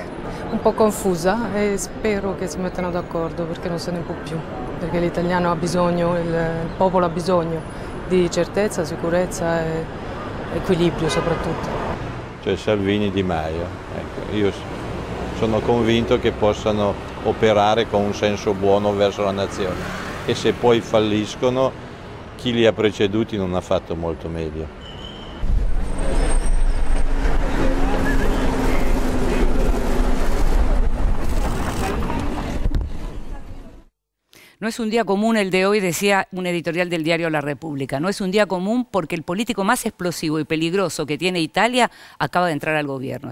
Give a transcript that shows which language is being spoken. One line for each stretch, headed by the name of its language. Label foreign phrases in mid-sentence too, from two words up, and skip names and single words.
Italian: Un po' confusa e spero che si mettano d'accordo perché non se ne può più, perché l'italiano ha bisogno, il popolo ha bisogno di certezza, sicurezza e equilibrio soprattutto. Cioè Salvini, Di Maio, ecco, io sono convinto che possano operare con un senso buono verso la nazione e se poi falliscono chi li ha preceduti non ha fatto molto meglio.
Spanish: No es un día común el de hoy, decía un editorial del diario La República. No es un día común porque el político más explosivo y peligroso que tiene Italia acaba de entrar al gobierno.